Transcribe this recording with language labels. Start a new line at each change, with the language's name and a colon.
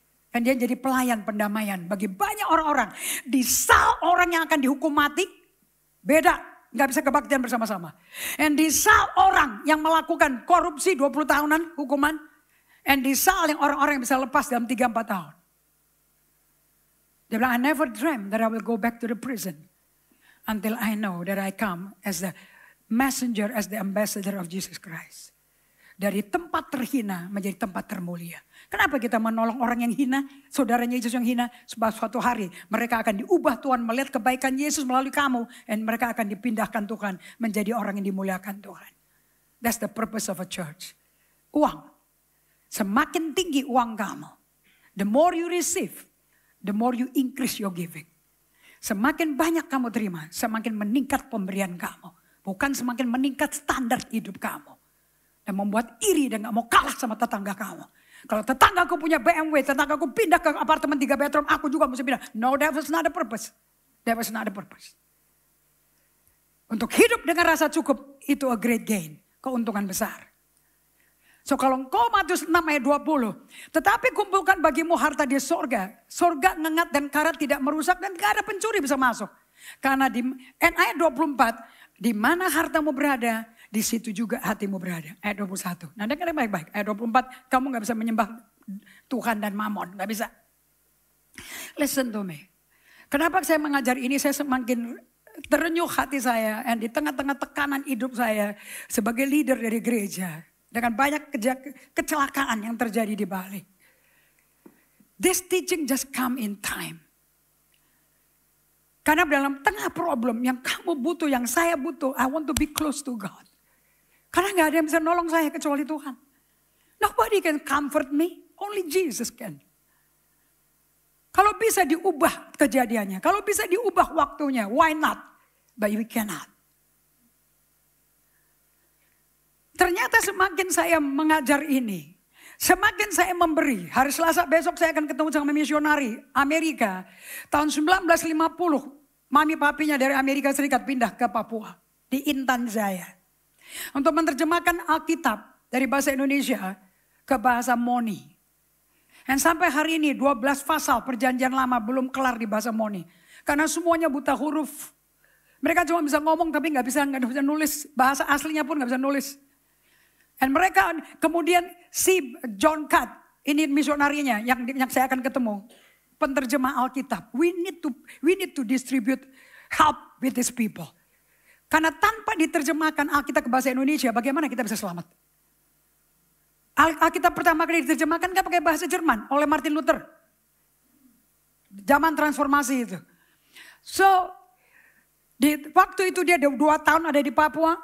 Indonesian: Dan dia jadi pelayan pendamaian bagi banyak orang-orang. Di saat orang yang akan dihukum mati, beda. Gak bisa kebaktian bersama-sama. Dan di saat orang yang melakukan korupsi 20 tahunan hukuman. Dan di saat yang orang-orang yang bisa lepas dalam 3-4 tahun.
English: Dia bilang, I never dreamt that I will go back to the prison. Until I know that I come as the messenger, as the ambassador of Jesus Christ.
Indonesian: Dari tempat terhina menjadi tempat termulia. Kenapa kita menolong orang yang hina? Saudaranya Yesus yang hina. Sebab suatu hari mereka akan diubah Tuhan melihat kebaikan Yesus melalui kamu. Dan mereka akan dipindahkan Tuhan menjadi orang yang dimuliakan Tuhan.
English: That's the purpose of a church.
Indonesian: Uang. Semakin tinggi uang kamu.
English: The more you receive, the more you increase your giving.
Indonesian: Semakin banyak kamu terima, semakin meningkat pemberian kamu. Bukan semakin meningkat standar hidup kamu. Dan membuat iri dan gak mau kalah sama tetangga kamu. Kalau tetanggaku punya BMW, tetanggaku pindah ke apartemen 3 bedroom, aku juga mesti pindah.
English: No, that was not the purpose. That was not the purpose.
Indonesian: Untuk hidup dengan rasa cukup, itu
English: a great gain.
Indonesian: Keuntungan besar. So kalau engkau Matius 6 ayat 20. Tetapi kumpulkan bagimu harta di sorga. Sorga ngengat dan karat tidak merusak dan gak ada pencuri bisa masuk. Karena di ayat 24. Di mana hartamu berada, di situ juga hatimu berada. Ayat 21. Nah dengar baik-baik. Ayat 24, kamu gak bisa menyembah Tuhan dan Mamon. Gak bisa.
English: Listen to me.
Indonesian: Kenapa saya mengajar ini, saya semakin terenyuh hati saya. Dan di tengah-tengah tekanan hidup saya sebagai leader dari gereja. Dengan banyak kecelakaan yang terjadi di balik.
English: This teaching just come in time.
Indonesian: Karena dalam tengah problem yang kamu butuh, yang saya butuh,
English: I want to be close to God.
Indonesian: Karena gak ada yang bisa nolong saya kecuali Tuhan.
English: Nobody can comfort me, only Jesus can.
Indonesian: Kalau bisa diubah kejadiannya, kalau bisa diubah waktunya,
English: why not? But we cannot.
Indonesian: Ternyata semakin saya mengajar ini, semakin saya memberi. Hari Selasa besok saya akan ketemu sama misionari Amerika. Tahun 1950, mami papinya dari Amerika Serikat pindah ke Papua. Di Intan Jaya. Untuk menerjemahkan Alkitab dari bahasa Indonesia ke bahasa Moni. Dan sampai hari ini 12 pasal perjanjian lama belum kelar di bahasa Moni. Karena semuanya buta huruf. Mereka cuma bisa ngomong tapi nggak bisa nulis. Bahasa aslinya pun nggak bisa nulis. Dan mereka kemudian si John Catt, ini misionarinya yang saya akan ketemu, penterjemah Alkitab.
English: We need to distribute help with these people.
Indonesian: Karena tanpa diterjemahkan Alkitab ke bahasa Indonesia, bagaimana kita bisa selamat? Alkitab pertama kali diterjemahkan kan pakai bahasa Jerman oleh Martin Luther. Zaman transformasi itu. So di waktu itu dia 2 tahun ada di Papua.